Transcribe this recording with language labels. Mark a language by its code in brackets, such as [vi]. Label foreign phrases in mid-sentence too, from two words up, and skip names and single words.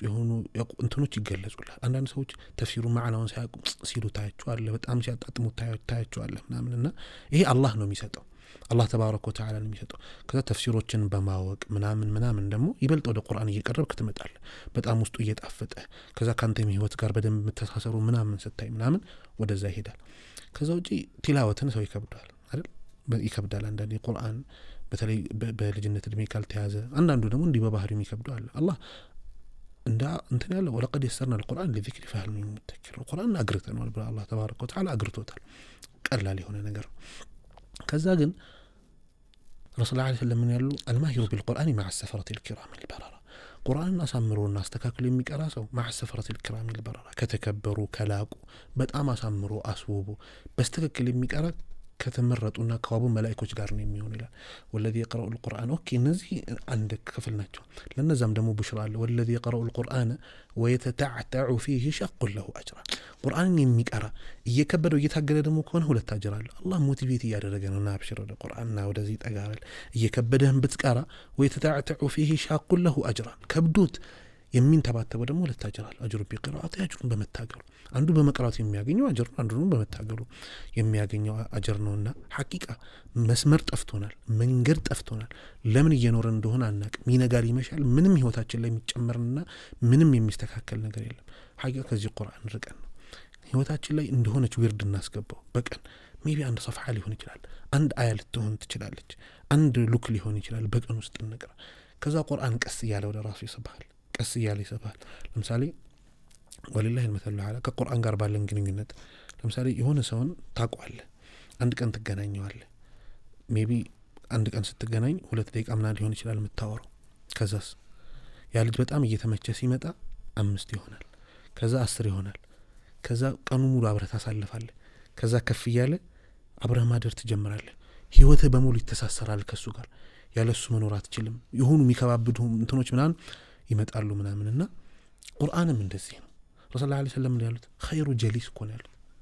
[am] የሆኑ እንትኖች ይገለጹልሃል። አንዳንድ ሰዎች ተፍሲሩ ማዕናውን ሳያውቁ ሲሉ ታያቸዋለህ፣ በጣም ሲያጣጥሙ ታያቸዋለህ ምናምን እና ይሄ አላህ ነው የሚሰጠው። [ar] الله تبارك وتعالى [am] ነው የሚሰጠው። ከዛ ተፍሲሮችን በማወቅ ምናምን ደግሞ ይበልጥ ወደ ቁርአን እየቀረብክ ትመጣለህ። በጣም ውስጡ እየጣፈጠ ከዛ ካንተ ህይወት ጋር በደንብ የምትተሳሰሩ ምናምን ስታይ ምናምን ወደዛ ይሄዳል። ከዛ ውጪ ቲላወትን ሰው ይከብዳል አይደል? ይከብዳል አንዳንዴ ቁርአን በተለይ በልጅነት እድሜ ካልተያዘ። አንዳንዱ ደግሞ እንዲህ በባህሪው ይከብዳል። አላህ እንዳ እንትን ያለው [ar] ولقد يسرنا القرآن لذكر فهل من مدكر القرآن [am] አግርተናል ብሎ [ar] الله تبارك وتعالى [am] አግርቶታል። ቀላል የሆነ ነገር። ከዛ ግን [ar] رسول صلى الله عليه وسلم [am] ያሉ [ar] الماهر بالقرآن مع السفرة الكرام البررة [am] ቁርአንን አሳምሮና አስተካክሎ የሚቀራ ሰው [ar] مع السفرة الكرام البررة [am] ከተከበሩ ከላቁ በጣም አሳምሮ አስውቦ በስተክክል የሚቀራ ከተመረጡና ከዋቡ መላእክቶች ጋር ነው የሚሆን ይላል። [ar] والذي يقرأ القرآن [am] ኦኬ እነዚህ አንድ ክፍል ናቸው። ለነዛም ደግሞ ብሽራ አለ። [ar] والذي يقرأ القرآن ويتتعتع فيه شق له أجر [am] ቁርአንን የሚቀራ እየከበደው እየታገለ ደግሞ ከሆነ ሁለት አጅር አለ። አላህ ሞቲቬት እያደረገ ነውና አብሽር ወደ ቁርአንና ወደዚህ ጠጋበል እየከበደህም ብትቀራ [ar] ويتتعتع فيه شق له أجر [am] ከብዶት የሚንተባተበው ደግሞ ሁለት አጅር አለ። አጅሩ ቢቅራአት አጅሩን በመታገሉ አንዱ በመቅራቱ የሚያገኘው አጅር ነው፣ አንዱ በመታገሉ የሚያገኘው አጅር ነውና ሐቂቃ መስመር ጠፍቶናል፣ መንገድ ጠፍቶናል። ለምን እየኖረ እንደሆነ አናቅም። ይነጋል ይመሻል። ምንም ህይወታችን ላይ የሚጨመርና ምንም የሚስተካከል ነገር የለም። ሐቂቃ ከዚህ ቁርአን ርቀን ነው ህይወታችን ላይ እንደሆነች ዊርድ እናስገባው። በቀን ሜቢ አንድ ሰፍሐ ሊሆን ይችላል፣ አንድ አያ ልትሆን ትችላለች፣ አንድ ሉክ ሊሆን ይችላል። በቀን ውስጥ እንቅራ። ከዛ ቁርአን ቀስ እያለ ወደ ራሱ ይስባል፣ ቀስ እያለ ይስባል። ለምሳሌ ወሊላሂ [ar] المثل الأعلى [am] ከቁርአን ጋር ባለን ግንኙነት ለምሳሌ የሆነ ሰውን ታውቀዋለህ፣ አንድ ቀን ትገናኘዋለህ። ሜቢ አንድ ቀን ስትገናኝ 2 ደቂቃ ምናምን ሊሆን ይችላል የምታወራው። ከዛስ ያ ልጅ በጣም እየተመቸ ሲመጣ 5 ይሆናል፣ ከዛ 10 ይሆናል። ከዛ ቀኑ ሙሉ አብረህ ታሳልፋለህ። ከዛ ከፍ እያለ አብረህ ማደር ትጀምራለህ። ህይወትህ በሙሉ ይተሳሰራል ከሱ ጋር። ያለሱ መኖር አትችልም። የሆኑ የሚከባብዱ እንትኖች ምናምን ይመጣሉ ምናምንና ቁርአንም እንደዚህ ነው። [ar] رسول الله صلى الله عليه وسلم [am] ያሉት [ar] خير جليس [am] እኮ ነው ያሉት።